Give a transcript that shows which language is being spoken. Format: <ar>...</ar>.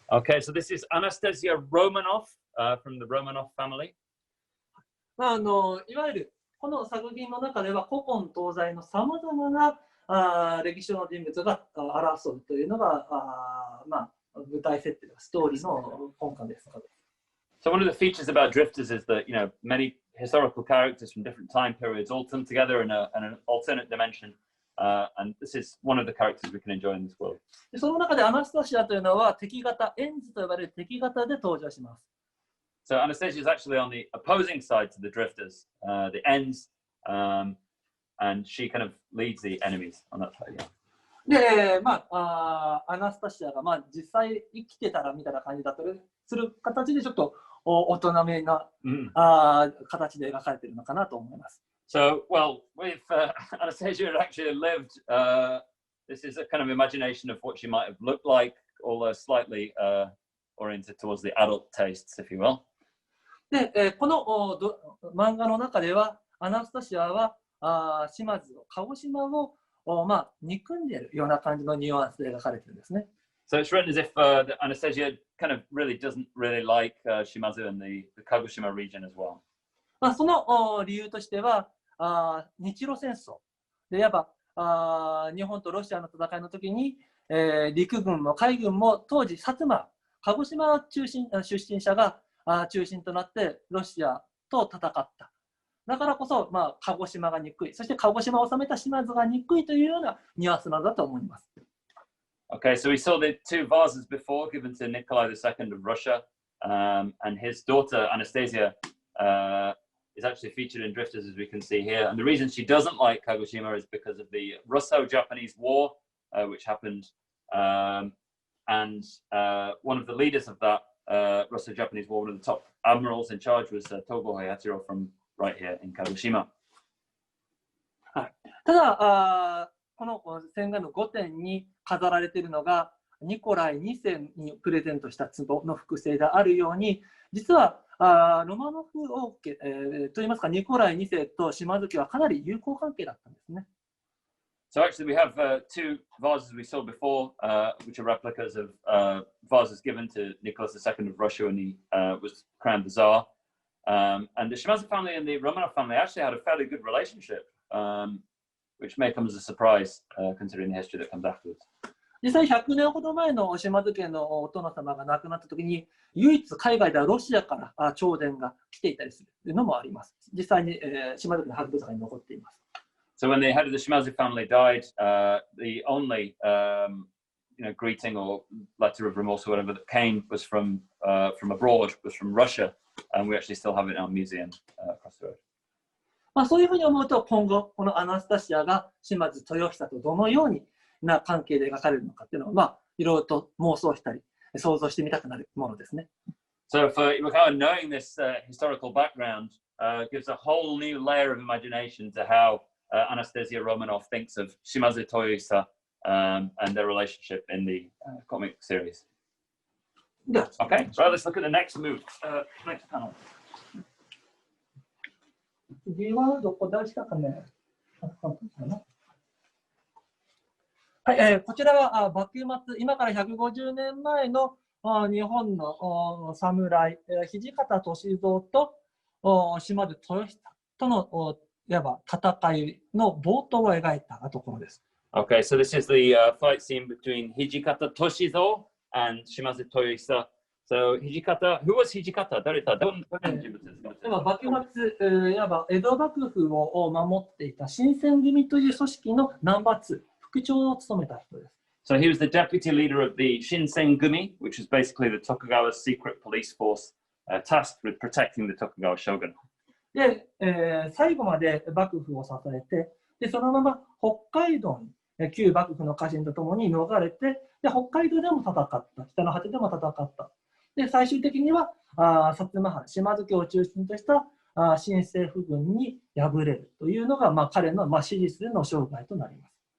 <en>Okay, so this is Anastasia Romanov from the Romanov family.</en> <ja>いわゆるこの作品の中では古今東西のさまざまな歴史上の人物が争うというのが舞台設定のストーリーの根幹です。</ja> <en>So one of the features about Drifters is that many historical characters from different time periods all come together in an alternate dimension, and this is one of the characters we can enjoy in this world.</en> <ja>その中でアナスタシアというのは敵方、エンズと呼ばれる敵方で登場します。</ja> <en>So Anastasia is actually on the opposing side to the Drifters, the Ends, and she kind of leads the enemies on that side.</en> <ja>で、アナスタシアが実際生きてたらみたいな感じだったりする形でちょっと大人めな形で描かれているのかなと思います。</ja> <en>So, well, if Anastasia had actually lived, this is a kind of imagination of what she might have looked like, although slightly oriented towards the adult tastes, if you will.</en> <ja>で、この漫画の中ではアナスタシアは島津を鹿児島を憎んでいるような感じのニュアンスで描かれているんですね。</ja> <en>So it's written as if Anastasia kind of really doesn't really like Shimazu and the Kagoshima region as well.</en> <ja>その理由としては日露戦争でいわば日本とロシアの戦いの時に、陸軍も海軍も当時薩摩鹿児島出身者が中心となってロシアと戦った。だからこそ、鹿児島が憎い、そして鹿児島を治めた島津が憎いというようなニュアンスなんだと思います。</ja> <en>Okay, so we saw the two vases before given to Nikolai II of Russia, and his daughter Anastasia is actually featured in Drifters, as we can see here. And the reason she doesn't like Kagoshima is because of the Russo-Japanese War, which happened, and one of the leaders of that Russo-Japanese War, one of the top admirals in charge, was Togo Hayatiro from right here in Kagoshima.</en> <ja>ただこの千賀の5点に飾られているのがニコライ2世にプレゼントした壺の複製であるように、実はロマノフ王家、といいますか、ニコライ2世と島津家はかなり友好関係だったんですね。</ja> <en>So actually, we have two vases we saw before, which are replicas of vases given to Nicholas II of Russia when he was crowned the Tsar. And the Shimazu family and the Romanov family actually had a fairly good relationship, which may come as a surprise considering the history that comes afterwards.</en> <ja>実際100年ほど前の島津家のお殿様が亡くなった時に、唯一海外ではロシアから弔電が来ていたりするというのもあります。実際に島津家の博物館に残っています。</ja> <en>So when the head of the Shimazu family died, the only greeting or letter of remorse or whatever that came was from abroad, was from Russia, and we actually still have it in our museum across the road.</en> <ja>まあそういうふうに思うと、今後このアナスタシアが島津豊久とどのようにな関係で描かれるのかっていうのを、まあいろいろと妄想したり想像してみたくなるものですね。</ja> <en>So for Iwakawa, knowing this historical background gives a whole new layer of imagination to how Anastasia Romanov thinks of Shimadzu Toyohisa and their relationship in the comic series. Okay, so let's look at the next move, next panel.</en> <ja>次はどこでしたかね。はい、こちらは幕末、今から150年前の日本の侍、土方歳三と島津豊久とのいわば戦いの冒頭を描いたところです。</ja> <en>Okay, so this is the fight scene between Hijikata Toshizo and Shimazu Toyohisa. So Hijikata, who was Hijikata?</en> <ja>誰だ？どんな人物ですか？幕末、いわば江戸幕府を守っていた新選組という組織のナンバー2、副長を務めた人です。</ja> <en>So he was the deputy leader of the Shinsengumi, which is basically the Tokugawa's secret police force tasked with protecting the Tokugawa shogun.</en> <ja>で、最後まで幕府を支えて、でそのまま北海道に旧幕府の家臣とともに逃れて、で北海道でも戦った、北の果てでも戦った。で最終的には薩摩藩、島津家を中心とした新政府軍に敗れるというのが、彼の支持するの生涯となります。</ja>